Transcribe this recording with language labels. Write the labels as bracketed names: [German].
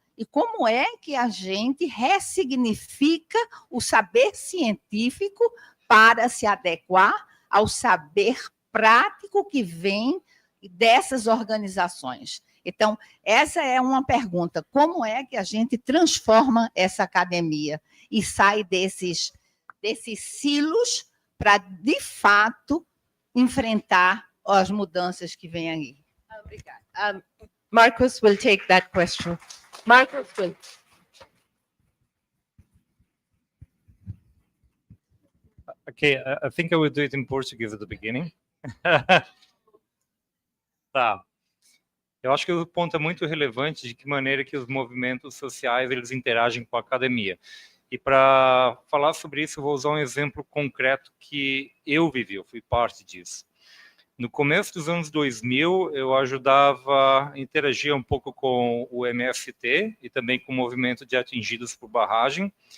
[Portuguese] E como é que a gente ressignifica o saber científico para se adequar ao saber prático que vem dessas organizações? Então, essa é uma pergunta: como é que a gente transforma essa academia e sai desses silos para, de fato, enfrentar as mudanças que vêm aí? Obrigada. [English] Marcos will take that question. Marcos will. Okay, I think I will do it in Portuguese at the beginning. [Portuguese] Tá. Eu acho que o ponto é muito relevante de que maneira que os movimentos sociais eles interagem com a academia. E para falar sobre isso, eu vou usar um exemplo concreto que eu vivi, eu fui parte disso. No começo dos anos 2000, eu interagia um pouco com o MST e também com o movimento de atingidos por barragem.